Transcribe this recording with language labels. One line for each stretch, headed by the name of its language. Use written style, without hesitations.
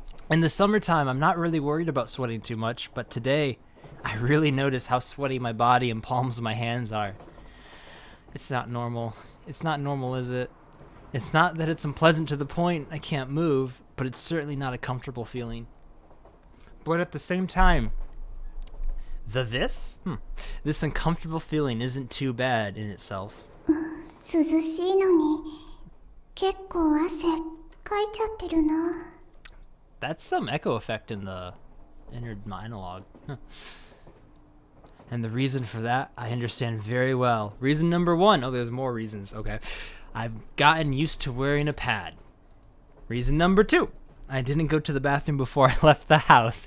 English: In the summertime, I'm not really worried about sweating too much, but today, I really notice how sweaty my body and palms of my hands are. It's not normal. It's not normal, is it? It's not that it's unpleasant to the point I can't move, but it's certainly not a comfortable feeling. But at the same time, this uncomfortable feeling isn't too bad in itself.
Japanese: 涼しいのに結構汗かいちゃってるな。
English: That's some echo effect in the inner monologue. And the reason for that, I understand very well. Reason number one, oh, there's more reasons, okay. I've gotten used to wearing a pad. Reason number two, I didn't go to the bathroom before I left the house.